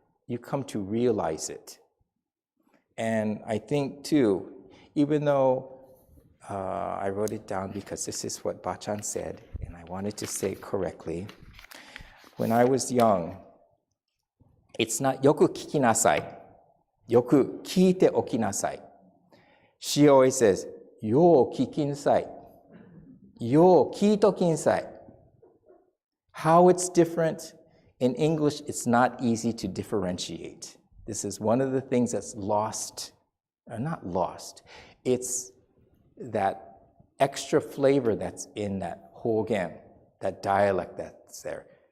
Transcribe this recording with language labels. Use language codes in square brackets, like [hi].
[en] you come to realize it. And I think too, even though I wrote it down because this is what Bachan said, and I wanted to say it correctly. When I was young, it's not よく聞きなさい. [ja] よく聞いておきなさい. She always says, よう聞きなさい. よう聞いときなさい. [en] How it's different, in English, it's not easy to differentiate. This is one of the things that's lost, or not lost. It's that extra flavor that's in that hogen, that dialect that's there.